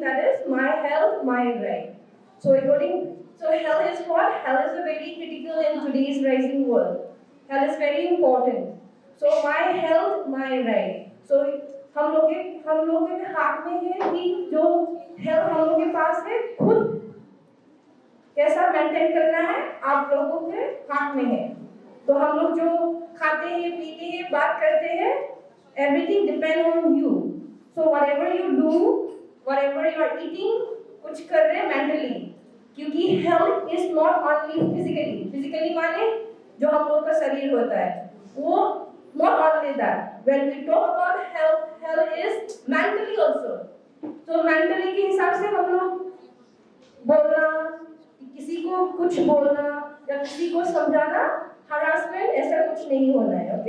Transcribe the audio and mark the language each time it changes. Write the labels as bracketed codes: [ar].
[en] That is my health, my right. So health is what? Health is a very critical in today's rising world. Health is very important. So my health, my right. [hi] So हम लोग के हाथ में है कि जो health हम लोग के पास है, खुद कैसा मेंटेन करना है आप लोगों के हाथ में है। तो हम लोग जो खाते हैं, पीते हैं, बात करते हैं, [en] everything depend on you. So whatever you do, whatever you are eating, [hi] कुछ कर रहे हैं [en] mentally, [hi] क्योंकि [en] health is not only physically [hi] माने जो हम लोग का शरीर होता है, वो [en] not only that. When we talk about health is mentally also. [hi] So mentally के हिसाब से हम लोग बोलना, किसी को कुछ बोलना या किसी को समझाना, harassment ऐसा कुछ नहीं होना है.